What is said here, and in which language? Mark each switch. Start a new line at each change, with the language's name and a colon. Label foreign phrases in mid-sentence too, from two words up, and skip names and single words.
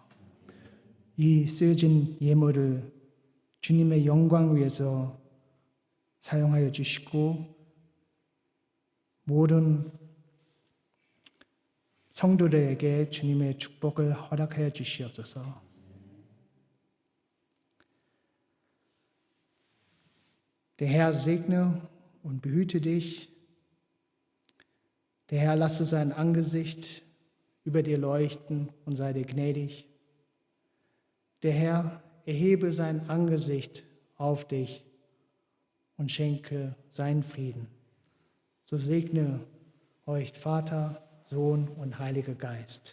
Korean: 이 쓰여진 예물을 주님의 영광 위해서 사용하여 주시고 모든 성도들에게 주님의 축복을 허락하여 주시옵소서.
German: Der Herr segne und behüte dich. Der Herr lasse sein Angesicht über dir leuchten und sei dir gnädig. Der Herr erhebe sein Angesicht auf dich und schenke seinen Frieden. So segne euch Vater, Sohn und Heiliger Geist.